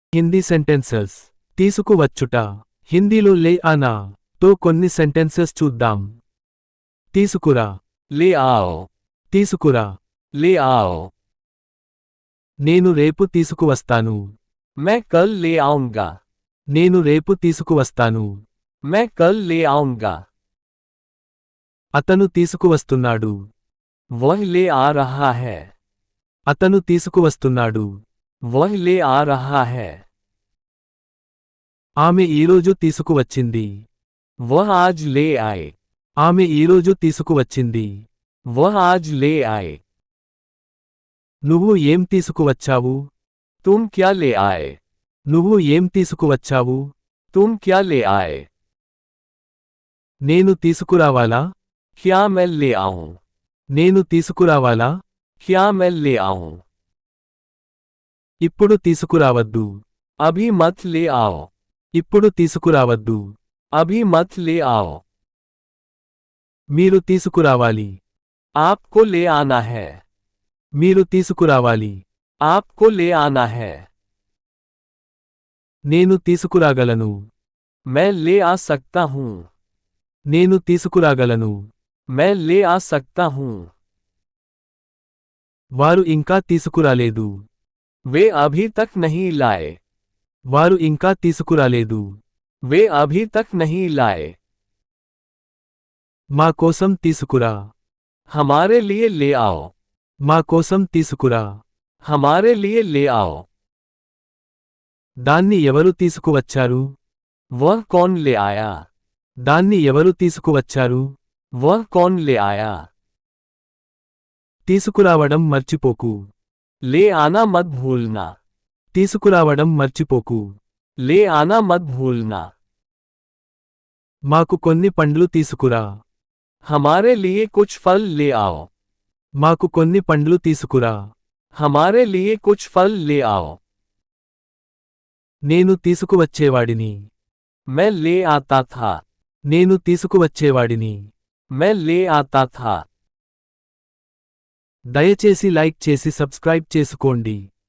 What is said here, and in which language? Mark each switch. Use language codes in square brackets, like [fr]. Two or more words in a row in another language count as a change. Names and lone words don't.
[en] Hindi sentences. [te] తీసుకువచ్చుట. హిందీలో [hi] ले आना [te] తో కొన్ని సెంటెన్సెస్ చూద్దాం. తీసుకురా. [hi] ले आओ, [te] తీసుకురా. [hi] ले आओ। [te] నేను రేపు తీసుకువస్తాను. [hi] मैं कल ले आऊंगा, [te] నేను రేపు తీసుకువస్తాను. [hi] मैं कल ले आऊंगा। [te] అతను తీసుకువస్తున్నాడు. [hi] वह ले आ रहा है, [te] అతను తీసుకువస్తున్నాడు. [hi] वह ले आ रहा है। [te] ఆమె ఈరోజు తీసుకువచ్చింది. [hi] वह आज ले आए, [te] ఆమె ఈరోజు తీసుకువచ్చింది. [hi] वह आज ले आए। [te] నువ్వు ఏం తీసుకువచ్చావు? [hi] तुम क्या ले आए, [te] నువ్వు ఏం తీసుకువచ్చావు? [hi] तुम क्या ले आए। [te] నేను తీసుకురావాలా? [hi] क्या मैं ले आऊं, [te] నేను తీసుకురావాలా? [hi] क्या मैं ले आऊं। [te] ఇప్పుడు తీసుకురావద్దు. [hi] अभी मत ले आओ, [te] ఇప్పుడు తీసుకురావద్దు. [hi] अभी मत ले आओ। [te] మీరు తీసుకురావాలి. [hi] आपको ले आना है, [te] మీరు తీసుకురావాలి. [hi] आपको ले आना है। [te] నేను తీసుకురాగలను. [hi] मैं ले आ सकता हूं, [te] నేను తీసుకురాగలను. [hi] मैं ले आ सकता हूं। [te] వారు ఇంకా తీసుకురాలేదు. [hi] वे अभी तक नहीं लाए, [te] వారు ఇంకా తీసుకురాలేదు. [hi] वे अभी तक नहीं लाए। [te] మా కోసం తీసుకురా. [hi] हमारे लिए ले आओ, [te] మా కోసం తీసుకురా. [hi] हमारे लिए ले आओ। [te] దాన్ని ఎవరు తీసుకువచ్చారు? [hi] वह कौन ले आया, [te] దాన్ని ఎవరు తీసుకువచ్చారు? [hi] वह कौन ले आया। [te] తీసుకురావడం మర్చిపోకు. [hi] ले आना मत भूलना, [te] తీసుకురావడం మర్చిపోకు. [hi] ले आना मत भूलना। [te] మాకు కొన్ని పండ్లు తీసుకురా. [hi] हमारे लिए कुछ फल ले आओ, [te] మాకు కొన్ని పండ్లు తీసుకురా. [hi] हमारे लिए कुछ फल ले आओ। [te] నేను తీసుకువచ్చేవాడిని. [hi] मैं ले आता था, [te] నేను తీసుకువచ్చేవాడిని. [hi] मैं ले आता था। [te] దయచేసి లైక్ చేసి సబ్స్క్రైబ్ చేసుకోండి.